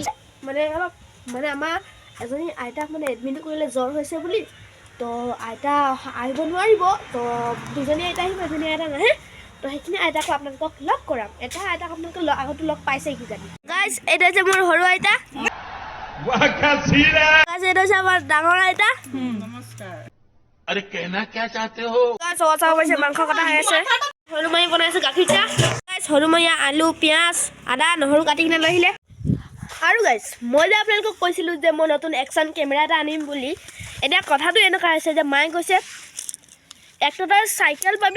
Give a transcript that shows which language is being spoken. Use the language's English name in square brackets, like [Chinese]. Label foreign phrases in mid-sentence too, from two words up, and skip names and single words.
[Assamese] মানে অলপ মানে আমাৰ এজনী আইতাক মানে এডমিট কৰিলে জ্বৰ হৈছে বুলি তো আইতা আহিব নোৱাৰিব তো দুজনী আইতা আহিব এজনী আইতা নাহে তো সেইখিনি আইতাকো আপোনালোকক লগ কৰাম এটা আইতাক আপোনালোকে আগতে লগ পাইছে কিজানি গাইছ এইটো হৈছে মোৰ সৰু আইতা গাইছ এইটো হৈছে আমাৰ ডাঙৰ আইতা [Hindi] नमस्कार अरे कहना क्या चाहते हो [Assamese] গাইছ চাহ পাইছে মাংস কটা হৈ আছে সৰু মাহী বনাইছে গাখীৰ চাহ গাইছ সৰু মাহীয়ে আলু পিঁয়াজ আদা নহৰু কাটি কিনে লৈ আহিলে আৰু গাইছ মই যে আপোনালোকক কৈছিলোঁ যে মই নতুন [English] action camera [Assamese] এটা আনিম বুলি এতিয়া কথাটো এনেকুৱা হৈছে যে মায়ে কৈছে একটা চাইকেল পাবি